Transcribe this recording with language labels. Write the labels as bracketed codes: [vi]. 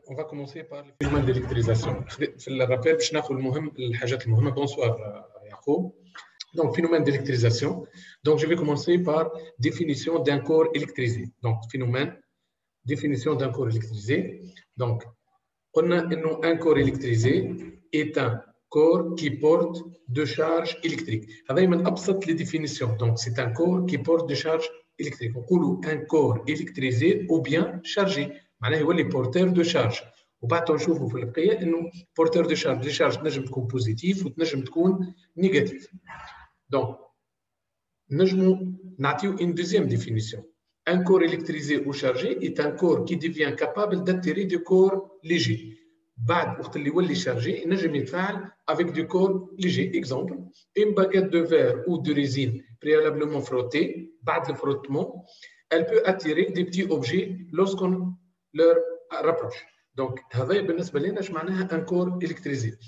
[fr] كومونسي بار الفينومين ديليكتريزاسيون. [ar] في الرابيل باش ناخذ المهم الحاجات المهمه. بونسوار يعقوب. [fr] Donc, phénomène d'électrisation. Donc, je vais commencer par définition d'un corps électrisé. Donc, phénomène, définition d'un corps électrisé. Donc, on a un corps électrisé est un corps qui porte de charges électriques. [ar] هذا من أبسط [fr] les définitions. Donc, c'est un corps qui porte de charges électriques. On dit un corps électrisé ou bien chargé. [ar] معناه هو اللي [fr] porteur de charge. [ar] وبعد نشوفوا في البقيه انه [fr] porteur de charge. Les charges [ar] تنجم تكون بوزيتيف وتنجم تكون نيجاتيف. [fr] Donc, nous avons une deuxième définition. Un corps électrisé ou chargé est un corps qui devient capable d'attirer des corps légers. [ar] بعد وقت اللي يولي chargé نجم يتفاعل [fr] avec des corps légers. Exemple, une baguette de verre ou de résine préalablement frottée, بعد le frottement, elle peut attirer des petits objets lorsqu'on leur rapproche. [ar] Donc, هذا بالنسبة لنا ايش معناها [fr] un corps électrisé.